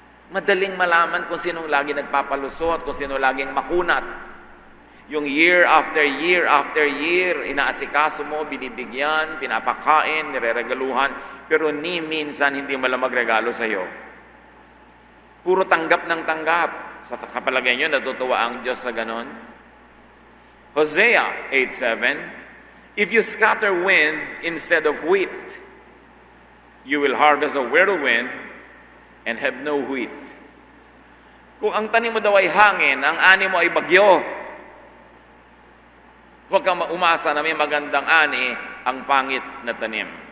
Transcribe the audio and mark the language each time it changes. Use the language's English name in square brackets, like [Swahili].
[Filipino] Madaling malaman kung sinong lagi nagpapalusot, kung sino laging makunat. Yung year after year, inaasikaso mo, binibigyan, pinapakain, nireregaluhan, pero ni minsan hindi mo lang magregalo sa'yo. Puro tanggap ng tanggap. Sa kapalagay nyo, natutuwa ang Diyos sa ganon. [English] Hosea 8:7, if you scatter wind instead of wheat, you will harvest a whirlwind and have no wheat. [Filipino] Kung ang tanim mo daw ay hangin, ang ani mo ay bagyo, huwag kang umasa na may magandang ani ang pangit na tanim.